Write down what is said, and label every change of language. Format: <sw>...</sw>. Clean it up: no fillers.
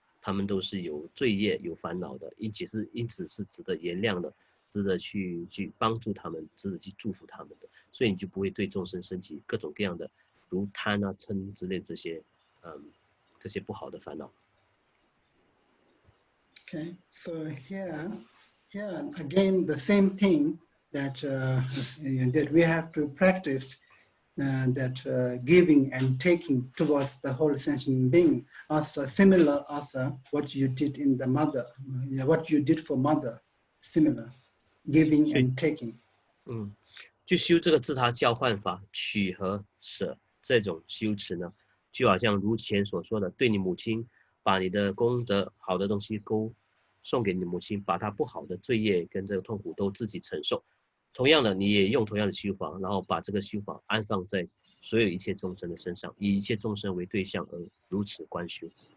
<zh>他们都是有罪业、有烦恼的，因此是值得原谅的，值得去帮助他们，值得去祝福他们的，所以你就不会对众生升起各种各样的如贪啊、嗔之类这些不好的烦恼。</zh> <en>Okay, so here again the same thing that that we have to practice. That giving and taking towards the whole sentient being are similar as what you did in the mother, what you did for mother, similar, giving and taking.</en> <zh>就修这个自他交换法，取和舍这种修持呢，就好像如前所说的，对你母亲，把你的功德好的东西送给你母亲，把她不好的罪业跟这个痛苦都自己承受。同样的，你也用同样的修法，然后把这个修法安放在所有一切众生的身上，以一切众生为对象而如此观修。</zh>